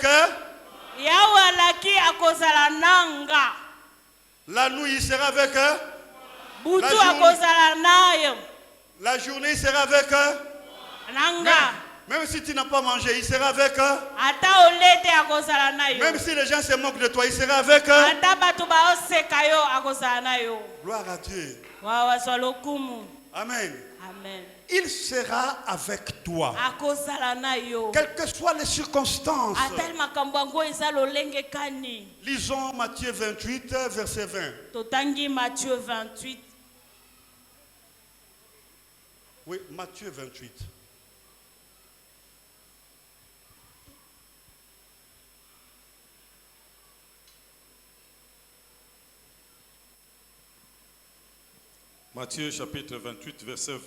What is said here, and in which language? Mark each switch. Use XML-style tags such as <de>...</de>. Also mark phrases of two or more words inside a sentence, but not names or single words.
<ln>Yawe alaki akozala nanga.</ln> <fr>La nuit il sera avec.</fr> <ln>Butu</ln> <fr>La journée.</fr> <ln>akozala nayo.</ln> <fr>La journée il sera avec.</fr> <ln>Nanga.</ln> <fr>Même si tu n'as pas mangé, il sera avec.</fr> <ln>Ata olete akozala nayo.</ln> <fr>Même si les gens se moquent de toi, il sera avec.</fr> <ln>Ata batu baoseka yo akozala nayo.</ln> <fr>Gloire à Dieu. Wawa swalokumu. Amen. Amen. Il sera avec toi.</fr> <ln>Akozala na yo.</ln> <fr>Quelles que soient les circonstances.</fr> <ln>Atel makambo yango eza lolenge kani.</ln> <fr>Lisons Matthieu 28, verset 20.</fr> <ln>Totangi Matthieu 28.</ln> <fr>Oui, Matthieu 28. Matthieu chapitre 28, verset 20.</fr>